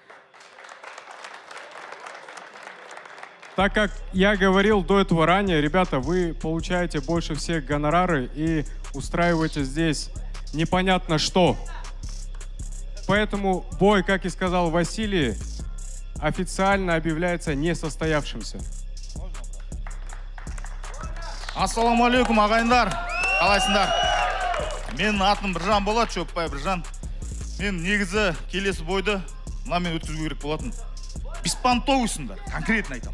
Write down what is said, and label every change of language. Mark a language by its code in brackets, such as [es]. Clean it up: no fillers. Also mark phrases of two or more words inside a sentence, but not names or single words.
[ru] Так как я говорил до этого ранее, ребята, вы получаете больше всех гонорары и устраиваете здесь непонятно что. Поэтому бой, как и сказал Василий, официально объявляется несостоявшимся. [kk] Ассалаумағалейкум ағайындар, қалайсыңдар? Менің атым Біржан болады, Шөпбай Біржан. Мен негізі келесі бойды мынамен өткізу керек болатын. Беспонтовыйсыңдар, конкретно айтамын.